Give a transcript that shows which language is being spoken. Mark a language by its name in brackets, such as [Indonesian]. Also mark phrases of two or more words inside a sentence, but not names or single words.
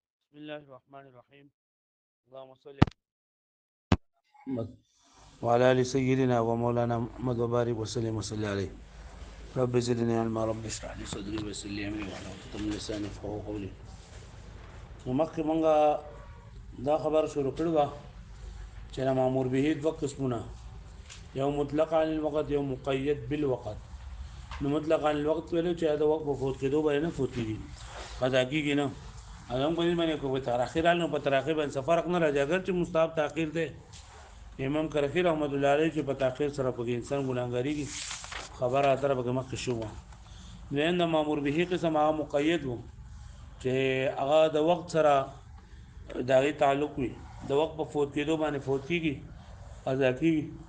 [Arabic] بسم الله الرحمن الرحيم. اللهم صل محمد وعلى ال سيدنا ومولانا محمد وبارك وسلم وصلي عليه. رب زدني علما، رب اشرح لي صدري ويسر لي امري واحلل عقدة من لساني يفقهوا قولي. [Pashto] مخکې مونږه دا خبر شروع کړو چې [Arabic] مامور به [Pashto] دوه قسمونه، یو [Arabic] مطلق عن الوقت، یو مقید بالوقت. [Pashto] نو [Arabic] مطلق عن الوقت [Pashto] ویلو چې دا وخت په فوت کېدو باندې نه فوت کېږي، قضا کېږي نه. هم په دې باندې کوم تاخير حال نو په تاخير باندې فرق نه راځي، اگر چې مستحب تاخير ده. امام کرخی [Arabic] رحمت الله علیه [Pashto] چې په تاخير سره په انسان ګناهګاریږي خبره اتره به مخ شو. نه د [Arabic] مامور به [Pashto] قسم هغه مقید وو چې هغه د وخت سره دغه تعلق وي، د وخت په فوت کېدو باندې فوت کېږي، قضا کېږي.